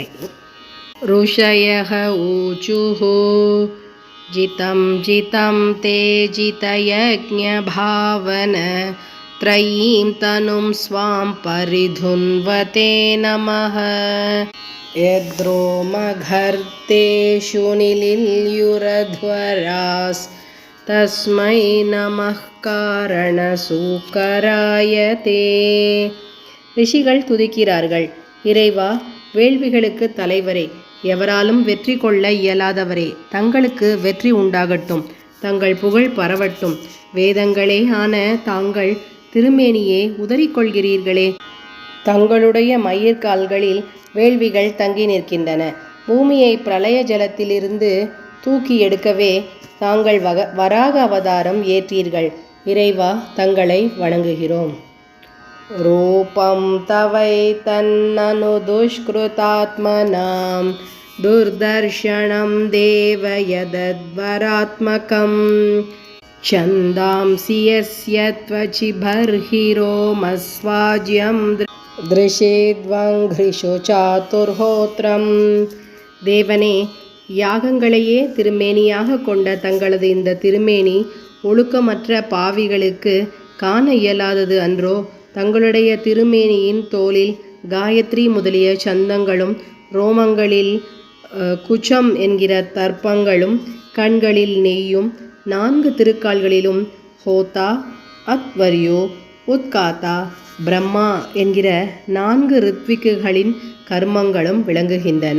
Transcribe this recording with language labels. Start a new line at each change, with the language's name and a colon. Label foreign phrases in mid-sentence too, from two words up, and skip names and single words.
Sanskrit: ऋषयः ऊचुः जितं जितं ते जितयज्ञभावन त्रयीं तनुं स्वां परिधुन्वते नमः। यद्रोमघर्तेषु निलिल्युरध्वरास् तस्मै नमः कारणसूकराय ते।
Tamil: ரிஷிகள் துதிக்கிறார்கள். இறைவா, வேள்விகளுக்கு தலைவரே, எவராலும் வெற்றி கொள்ள இயலாதவரே, தங்களுக்கு வெற்றி உண்டாகட்டும், தங்கள் புகழ் பரவட்டும். வேதங்களே ஆன தாங்கள் திருமேனியே உதறிக்கொள்கிறீர்களே, தங்களுடைய மயிர்கால்களில் வேள்விகள் தங்கி நிற்கின்றன. பூமியை பிரளய ஜலத்திலிருந்து தூக்கி எடுக்கவே தாங்கள் வராக அவதாரம் ஏற்றீர்கள். இறைவா, தங்களை வணங்குகிறோம்.
Sanskrit: रूपं तवैतन्ननु दुष्कृतात्मनां दुर्दर्शनं देव यदद्वरात्मकं छन्दांसि यस्य त्वचिबर्हिरोमस्वाज्यं दृशेद्वङ्घ्रिषु चातुर्होत्रम्.
Tamil: தேவனே, யாகங்களையே திருமேனியாக கொண்ட தங்களது இந்த திருமேனி ஒழுக்கமற்ற பாவிகளுக்கு காண இயலாதது அன்றோ? தங்களுடைய திருமேனியின் தோலில் காயத்ரி முதலிய சந்தங்களும், ரோமங்களில் குச்சம் என்கிற தர்ப்பங்களும், கண்களில் நெய்யும், 4 திருக்கால்களிலும் ஹோதா, அத்வர்யோ, உத்காத்தா, பிரம்மா என்கிற 4 ரித்விக்குகளின் கர்மங்களும் விளங்குகின்றன.